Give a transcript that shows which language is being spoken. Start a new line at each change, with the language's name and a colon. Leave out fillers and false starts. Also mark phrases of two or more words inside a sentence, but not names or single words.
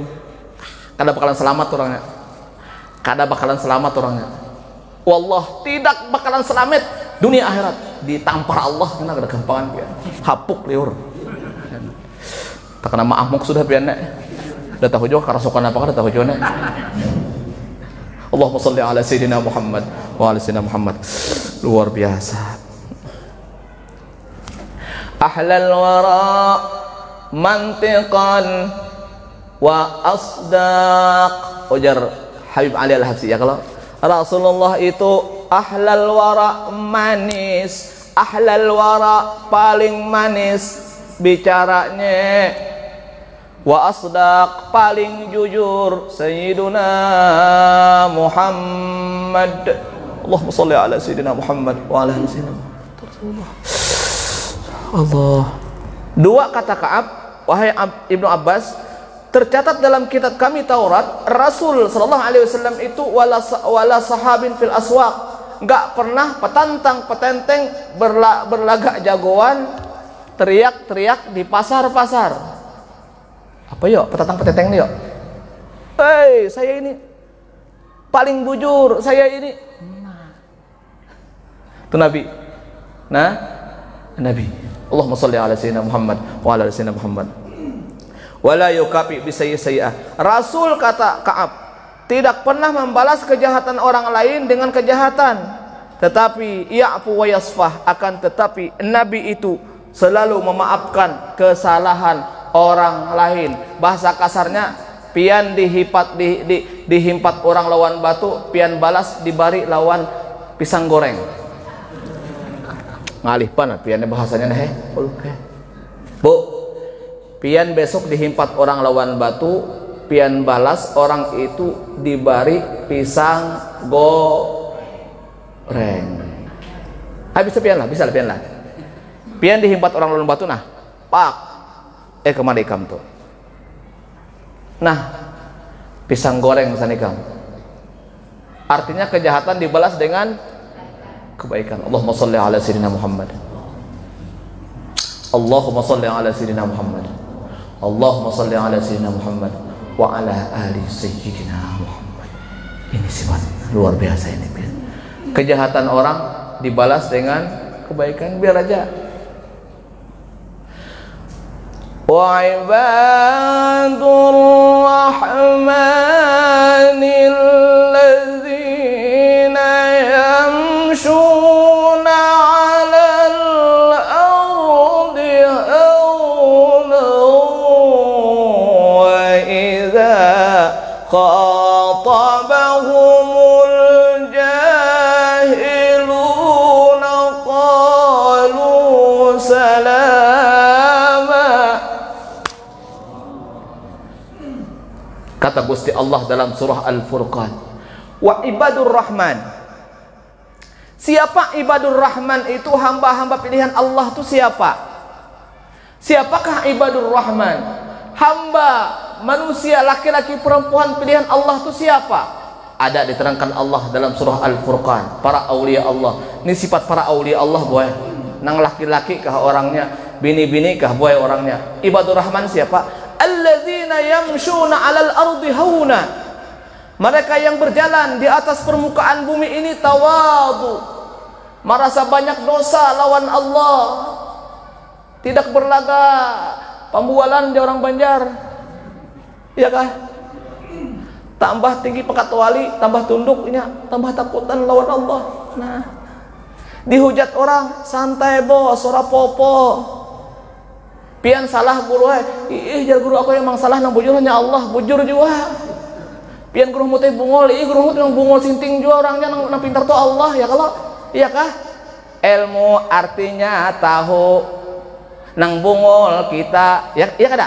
Banjar: Kada bakalan selamat orangnya. Kada bakalan selamat orangnya.
Indonesian: Wallah, tidak bakalan selamat dunia akhirat.
Banjar: Ditampar Allah kena kada gampangan pian. Hapuk liur. Tak kena maafmuk sudah pian nek. Dah tahu juga kerasukan apa kada tahu juga nek.
Arabic: اللهم صل على سيدنا محمد وعلى سيدنا محمد.
Indonesian: Luar biasa.
Arabic: أحلى الورى منطقا وأصدق, ujar Habib Ali Al-Habsyi.
Indonesian: Ya, kalau Rasulullah itu
Arabic: أحلى الورى
Indonesian: manis,
Arabic: أحلى الورى
Indonesian: paling manis bicaranya,
Arabic: وأصدق
Indonesian: paling jujur Sayyiduna Muhammad.
Arabic: اللهم صل على سيدنا محمد وعلى آل سيدنا محمد.
Indonesian: Allah. Dua kata Ka'ab, wahai Ibnu Abbas, tercatat dalam kitab kami Taurat, Rasul
Arabic: صلى الله عليه وسلم
Indonesian: itu
Arabic: ولا صخاب في الأسواق,
Indonesian: enggak pernah petantang petenteng berlagak jagoan teriak-teriak di pasar-pasar. Apa yuk petantang petenteng nih yuk? Hei, saya ini paling bujur, saya ini. Itu Nabi. Nah, Nabi.
Arabic: اللهم صل على سيدنا محمد وعلى سيدنا محمد. ولا يكافئ بالسيئة.
Indonesian: Rasul, kata Ka'ab, tidak pernah membalas kejahatan orang lain dengan kejahatan, tetapi
Arabic: يعفو ويصفح,
Indonesian: akan tetapi Nabi itu selalu memaafkan kesalahan orang lain. Bahasa kasarnya,
Banjar: pian dihimpat orang lawan batu, pian balas dibari lawan pisang goreng. Ngalih pan piannya bahasanya nih. Bu, pian besok dihimpat orang lawan batu, pian balas orang itu dibari pisang goreng. Habis pian lah, bisa lah pian lah. Pian dihimpat orang lawan batu, nah pak kemana ikam tuh, nah pisang goreng sana ikam.
Indonesian: Artinya kejahatan dibalas dengan kebaikan.
Arabic: اللهم صل على سيدنا محمد. اللهم صل على سيدنا محمد. اللهم صل على سيدنا محمد وعلى آل سيدنا محمد.
Indonesian: Ini sifat luar biasa ini. Kejahatan orang dibalas dengan kebaikan, biar aja.
Arabic: وعباد الرحمن الذين يمشون على الأرض هونا وإذا خاطبهم الجاهلون قالوا سلاما.
Indonesian: Kata Gusti Allah dalam surah Al-Furqan,
Arabic: وعباد الرحمن.
Indonesian: Siapa
Arabic: عباد الرحمن
Indonesian: itu? Hamba-hamba pilihan Allah itu siapa? Siapakah
Arabic: عباد الرحمن?
Indonesian: Hamba manusia, laki-laki perempuan pilihan Allah itu siapa? Ada diterangkan Allah dalam surah Al-Furqan, para aulia Allah. Ini sifat para aulia Allah, boy.
Banjar: Nang laki-laki kah orangnya, bini-bini kah boy orangnya.
Arabic: عباد الرحمن siapa? الذين يمشون على الأرض هونا.
Indonesian: Mereka yang berjalan di atas permukaan bumi ini tawadu, merasa banyak dosa lawan Allah, tidak berlaga,
Banjar: pembualan di orang Banjar, iya kah? Tambah tinggi pekat wali, tambah tunduknya, tambah takutan lawan Allah.
Indonesian: Nah, dihujat orang, santai bos,
Javanese: ora popo.
Banjar: Pian salah guru, jar guru aku emang salah, nang bujur hanya Allah, bujur juga. Pian guru mutih bungol, guru mutih nang bungol sinting juga orangnya, nang pintar tuh Allah, ya kalau, iya kah? Ilmu artinya tahu, nang bungol kita, ya kada?